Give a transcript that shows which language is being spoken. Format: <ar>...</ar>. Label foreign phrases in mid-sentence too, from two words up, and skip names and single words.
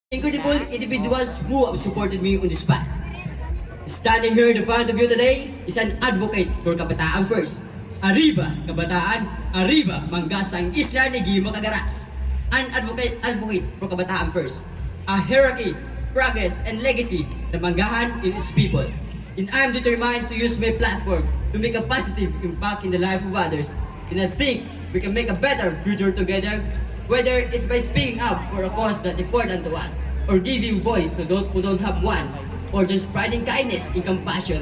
<en>incredible individuals who have supported me on this path. Standing here in front of you today is an advocate for Kabataan First.</en> <hil>Arriba, Kabataan, Arriba, Manggasang Isla ni Gimo Cagaras.</hil> <en>An advocate for Kabataan First. A hierarchy, progress, and legacy na manggahan in its people. And I am determined to use my platform to make a positive impact in the life of others. And I think we can make a better future together, whether it's by speaking up for a cause that's important to us, or giving voice to those who don't have one, or just spreading kindness and compassion.</en>